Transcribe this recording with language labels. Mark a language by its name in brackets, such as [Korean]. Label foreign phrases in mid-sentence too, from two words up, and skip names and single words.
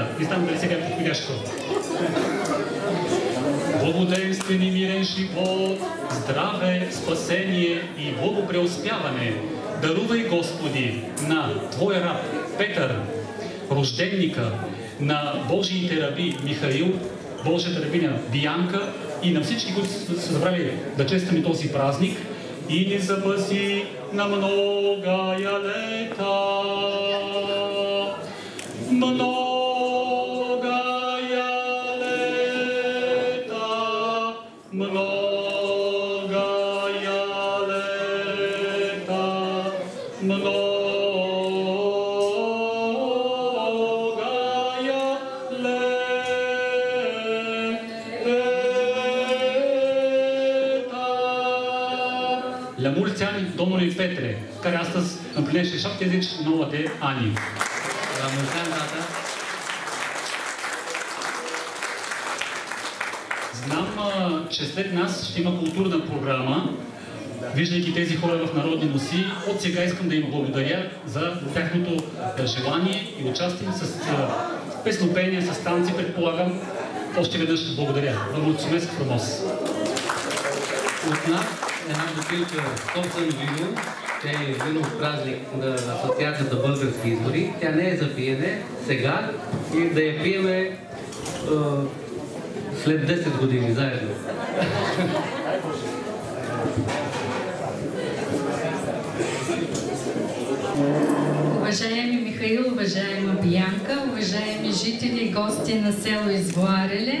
[Bulgarian] Не знам дали сега е подходящо. Благоденствен и мирен живот, здраве, спасение и благопреуспяване дарувай, Господи, на Твоя раб Петър, рожденника на Божиите раби Михаил, Божията рабиня Бианка и на всички, които са забрали да честваме този празник, и ни запаси на многая лета. Многая лета, многая лета, многая [Romanian] La mulți ani Domnului Petre, care astăzi împlinește 79 de ani. La mulți ani, tata! [Bulgarian] Знам, че след нас ще има културна програма. Виждайки тези хора в народни носи, от сега искам да им благодаря за тяхното желание и участие с песнопение, с танци, предполагам. Още веднъж благодаря. [Romanian] Mulțumesc frumos! [Bulgarian] От нас една бутилка собствено вино, тя е винов празник на Асоциацията Български извори. Тя не е за пиене сега и да я пиеме след 10 години заедно. Уважаеми Михаил, уважаема Бианка, уважаеми жители и гости на село Извоареле,